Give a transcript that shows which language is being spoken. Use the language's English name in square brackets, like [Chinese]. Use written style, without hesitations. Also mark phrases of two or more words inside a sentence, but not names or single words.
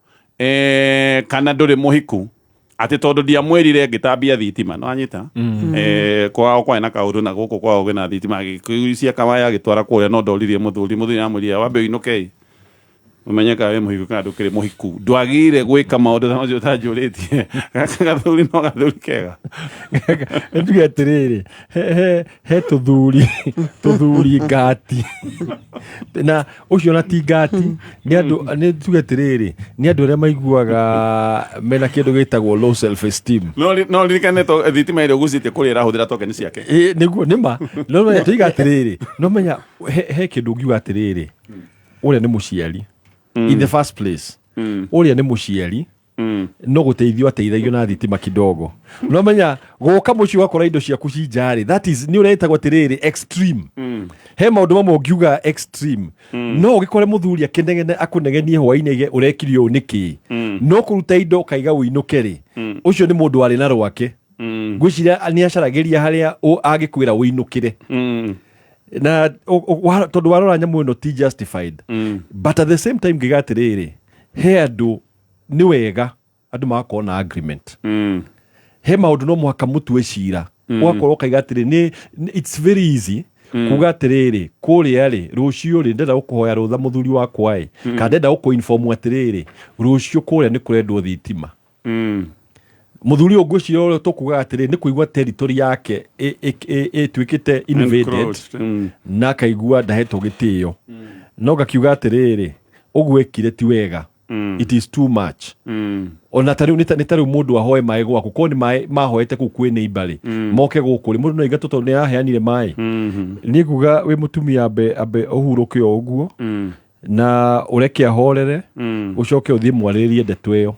[Kikuyu] kana ndũrĩ mũhiku ati tondu ndiamwĩrire ngĩtambia thitima no anyita kwao kwena kaũndũ na gũkũ kwao gĩna thitima gĩkucia kawaya gĩtwara kũrĩa no ndoririe mũthuri amwĩrire wambe inoke umenyeka we muhiku kana ndũkĩrĩ mũhiku ndwagire gwĩka maũndũ macio ũtanjũrĩtie gathuri no gathuri kega nĩtuge atĩrĩrĩ he tũthuri ngati na ũcio na ti ngati nĩ tuge atĩrĩrĩ nĩ andũ arĩa maiguaga mena kĩndũ gĩtagwo [English] low self esteem [Kikuyu] no ririkane thitima ĩrĩa ũgucĩtie kũrĩa ĩrahũthĩra tokeni ciake nĩguo nĩma no menya tuiga atĩrĩrĩ no menya he kĩndũ ũngiuga atĩrĩrĩ ũrĩa nĩ mũciari [English] in the first place [Kikuyu] ũrĩa nĩ mũciari no gũteithio ateithagio na thitima kidogo no menya gũka mũciĩ wakora indo ciaku cinjarĩ that is nĩ ũretagwo atĩrĩrĩ extreme he maũndũ mamwe ũngiuga extreme no ũgĩkore mũthuri akũnegenie hwainĩ ũrekirio nĩkĩ no kũruta indo kaiga ũinũke-rĩ ũcio nĩ mũndũ warĩ na rwake ngwĩciria nĩ acaragĩria harĩa agĩkwĩra ũinũkĩre na tondu warora nyamu ĩno ti [English] justified but at the same time [Kikuyu] ngiga atĩrĩrĩ he andũ nĩ wega andũ magakorwo na agreement he maũndũ no mũhaka mũtue cira ũgakorwo kaiga atĩrĩ [English] it's very easy [Kikuyu] kuga atĩrĩrĩ kũrĩa-rĩ rũciũ-rĩ ndenda gũkũhoya rũtha mũthuri wakwa-ĩ kana ndenda gũkũ-inform atĩrĩrĩ rũciũ kũrĩa nĩ kũrendwo thitima muthuri ũyũ ngwĩciria tũkugaga atĩrĩ nĩ kũigua territory yake ĩtuĩkĩte invaded na akaigua ndahetwo gĩtĩo no gakiuga atĩrĩrĩ ũguo ekire ti wega [English] it is too much [Kikuyu] ona tarĩu nĩ tarĩu mũndũ ahoe maĩ gwaku korwo nĩ maĩ mahoete kũu kwĩ neighbor moke gũkũ mũndũ no aigatũ tondũ nĩ araheanire maĩ niĩ nguga wĩ mũtumia ambe ũhurũke o ũguo na ũreke ahorere ucoke ũthiĩ mwarĩrĩrie ndeto ĩyo